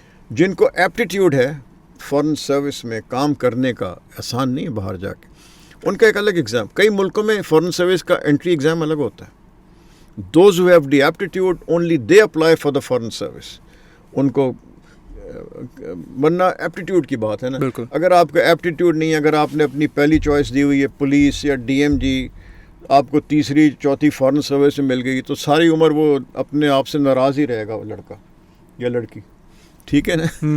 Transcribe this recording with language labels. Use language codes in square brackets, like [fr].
[ur] جن کو ایپٹیٹیوڈ ہے فارن سروس میں کام کرنے کا، آسان نہیں ہے باہر جا کے، ان کا ایک الگ ایگزام. کئی ملکوں میں فارن سروس کا انٹری ایگزام الگ ہوتا ہے. [en] Those who have the aptitude only they apply for the foreign service. [ur] ان کو ورنہ ایپٹیٹیوڈ کی بات ہے نا. بالکل. اگر آپ کا ایپٹیٹیوڈ نہیں ہے، اگر آپ نے اپنی پہلی چوائس دی ہوئی ہے پولیس یا ڈی ایم جی، آپ کو تیسری چوتھی فارن سروس میں مل گئی، تو ساری عمر وہ اپنے آپ سے ناراض ہی رہے گا وہ لڑکا یا لڑکی. ٹھیک ہے نا.